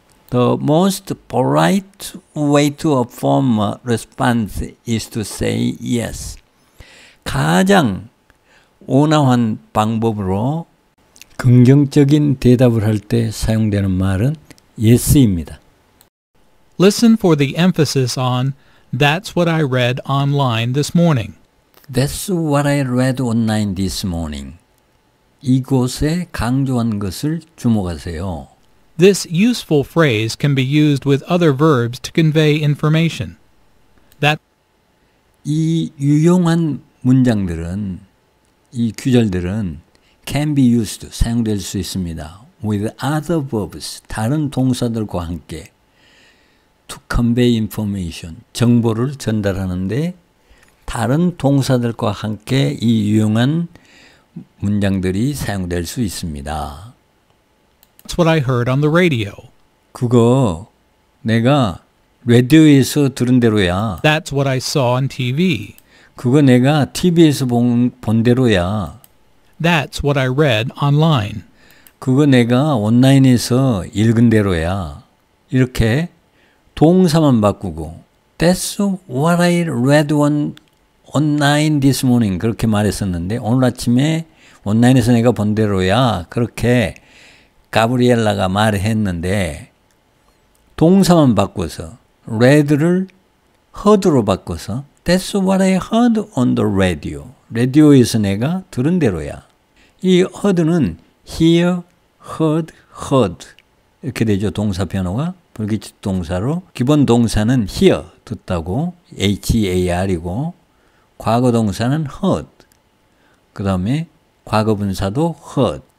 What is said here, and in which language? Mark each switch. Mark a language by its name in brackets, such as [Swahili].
[English] The most polite way to affirm a response is to say yes. [Korean] 가장 온화한 방법으로 긍정적인 대답을 할 때 사용되는 말은 yes입니다. [English] Listen for the emphasis on That's what I read online this morning. That's what I read online this morning. [Korean] 이곳에 강조한 것을 주목하세요. [English] This useful phrase can be used with other verbs to convey information. [Korean] 이 유용한 문장들은, 이 구절들은 [English] can be used, [Korean] 사용될 수 있습니다. [English] with other verbs, [Korean] 다른 동사들과 함께 [English] to convey information, [Korean] 정보를 전달하는데 다른 동사들과 함께 이 유용한 문장들이 사용될 수 있습니다. [English] That's what I heard on the radio. [Korean] 그거 내가 라디오에서 들은 대로야. [English] That's what I saw on TV. [Korean] 그거 내가 TV에서 본 대로야. [English] That's what I read online. [Korean] 그거 내가 온라인에서 읽은 대로야. 이렇게 동사만 바꾸고 [English] That's what I read online this morning [Korean] 그렇게 말했었는데 오늘 아침에 온라인에서 내가 본 대로야. 그렇게 가브리엘라가 말했는데 동사만 바꿔서 read를 heard로 바꿔서 [English] That's what I heard on the radio. [Korean] 라디오에서 내가 들은 대로야. 이 heard는 hear, heard 이렇게 되죠. 동사 변호가 불규칙 동사로 기본 동사는 hear 듣다고 HEAR이고 과거 동사는 heard 그 다음에 과거 분사도 heard.